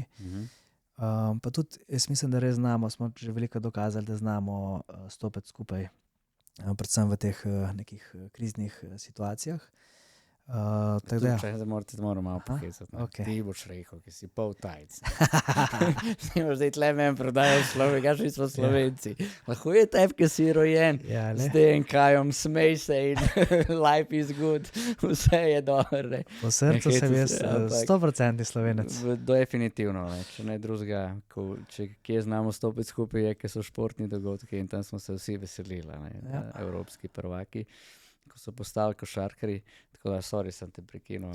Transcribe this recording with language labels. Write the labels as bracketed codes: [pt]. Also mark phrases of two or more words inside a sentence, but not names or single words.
[sl] Pa tudi jaz mislim, da res znamo, smo že veliko dokazali, da znamo stopiti skupaj, predvsem v teh nekih kriznih situacijah. Tako da, Če se moram malo pohecati. okej. Ti boš rekel, ki si pol tajc. Ti boš zdaj tle meni prodajal človek, kakšni smo Slovenci. Lahko je tebi, ki si rojen. Ja, Z DNK-jem, smej se in [en] life is good, [sl] vse je dobro. Po srcu Ne sem hecati jaz se, ampak- 100% Slovenec. Definitivno, ne. Če ne drugega, če kje znamo stopiti skupaj, je, ker so športni dogodki in tam smo se vsi veselili, ne, Ja. evropski prvaki, ko so postali košarkarji. Tako da, sorry, sem te prekinil.